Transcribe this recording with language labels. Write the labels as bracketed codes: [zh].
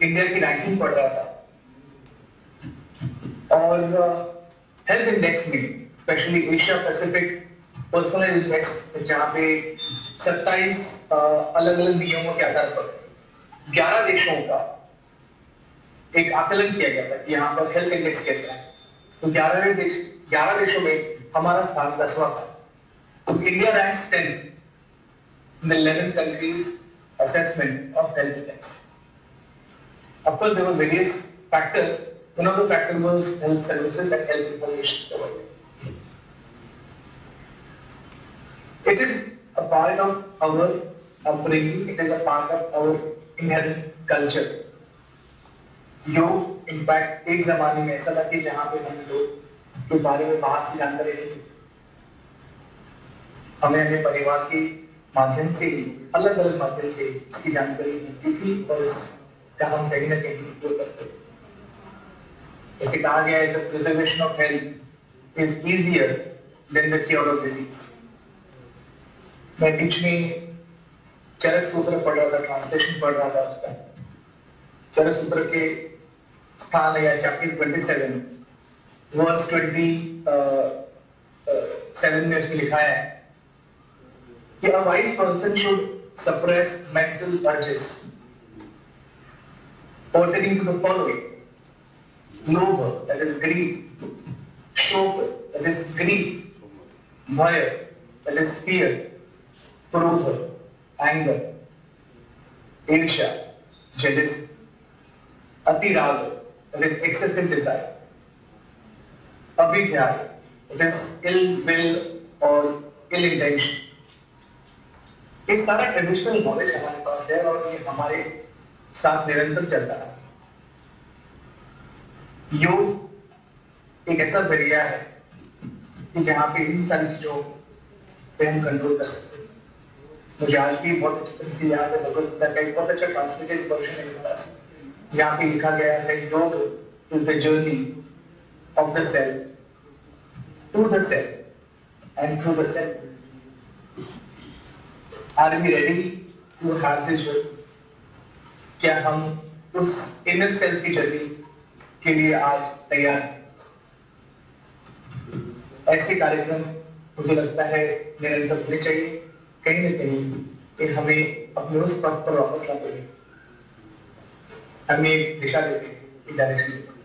[hi] India की ranking पढ़ रहा था, और हेल्थ इंडेक्स में specially Asia Pacific personal index, जहां पे 27 अलग अलग नियमों के आधार पर 11 देशों का एक आकलन किया गया था कि यहाँ पर हेल्थ इंडेक्स कैसा है। तो 11 देशों में हमारा स्थान 10वां था। [en] तो India ranks 10 in the 11 countries assessment of health index. Of course, there were various factors. One of the factors was health services and health information provided. It is a part of our upbringing. It is a part of our inherent culture. [hi] योग in fact एक जमाने में ऐसा था कि जहां पे हम लोग के बारे में बाहर से जानकारी नहीं थी, हमें अपने परिवार के माध्यम से ही, अलग अलग माध्यम से इसकी जानकारी मिलती थी और इसका हम कहीं ना कहीं उपयोग करते थे। जैसे कहा गया है, [en] The preservation of health is easier than the cure of disease. [hi] मैं बीच में चरक सूत्र पढ़ रहा था, ट्रांसलेशन पढ़ रहा था उसका। चरक सूत्र के स्थान या चैप्टर 27 वर्स 27 में उसमें लिखा है कि [en] a wise person should suppress mental urges pertaining to the following: lobha, that is greed; shokha, that is grief; bhaya, that is fear; krodha, anger; irsha, jealousy; atiraga, that is excessive desire; abhidhyaya, that is ill will or ill intention. [hi] ये सारा traditional knowledge हमारे पास है और ये हमारे साथ निरंतर चलता है। योग एक ऐसा जरिया है कि जहां पे इन सारी चीजों पे हम कंट्रोल कर सकते हैं। मुझे आज भी बहुत अच्छी तरह से याद है, भगवद गीता का एक बहुत अच्छा ट्रांसलेटेड वर्जन है मेरे पास, जहां पे लिखा गया है [en] yoga is the journey of the self [hi] to the self and through the self. [en] Are we ready to have this journey? [hi] क्या हम उस [en] inner self [hi] की जर्नी के लिए आज तैयार हैं? ऐसे कार्यक्रम मुझे लगता है निरंतर होने चाहिए। कहीं न कहीं ये हमें अपने उस पथ पर वापस लाते हैं, हमें एक दिशा देते हैं, एक डायरेक्शन।